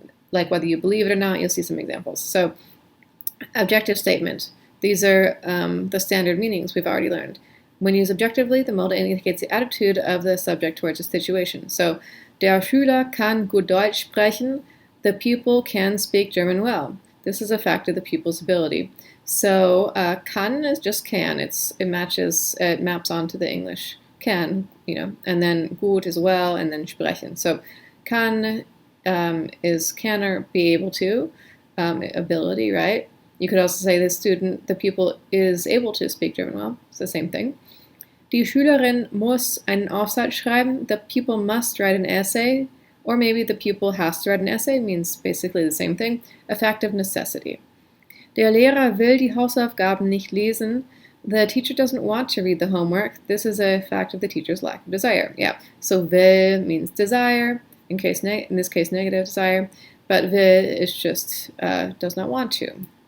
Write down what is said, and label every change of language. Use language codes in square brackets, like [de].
[en] like whether you believe it or not. You'll see some examples. So objective statement. These are the standard meanings we've already learned. When used objectively, the modal indicates the attitude of the subject towards a situation. [de] So, der Schüler kann gut Deutsch sprechen. [en] The pupil can speak German well. This is a fact of the pupil's ability. So, kann is just can. It maps onto the English can, and then gut as well, and then sprechen. So, kann is can or be able to, ability, right? You could also say the pupil is able to speak German well. It's the same thing. [de] Die Schülerin muss einen Aufsatz schreiben. [en] The pupil must write an essay. Or maybe the pupil has to write an essay, means basically the same thing. A fact of necessity. [de] Der Lehrer will die Hausaufgaben nicht lesen. [en] The teacher doesn't want to read the homework. This is a fact of the teacher's lack of desire. Yeah, so will means desire, in this case negative desire, but will is just does not want to.